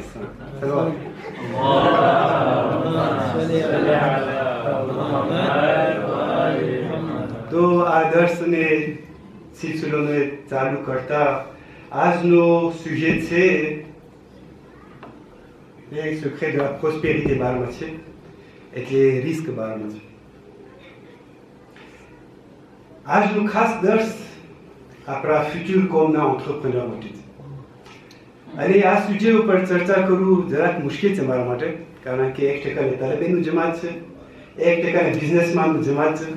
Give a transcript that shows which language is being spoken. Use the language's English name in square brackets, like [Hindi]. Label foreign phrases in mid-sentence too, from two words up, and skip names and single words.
[Gujarati] તો આ દર્શને સિલસિલોને ચાલુ કરતા આજનો સુજેટ છે એ [French] secret de la prospérité [Gujarati] બારમાં છે એટલે રિસ્ક બારમાં છે. આજનું ખાસ દર્શ આપણા ફ્યુચર કોમના એન્ટરપ્રેન્યોર માટે છે અને આ સુજે ઉપર ચર્ચા કરવું જરાક મુશ્કેલ છે મારા માટે કારણ કે 1% તલબેનું જમાત છે 1% બિઝનેસમેનનું જમાત છે.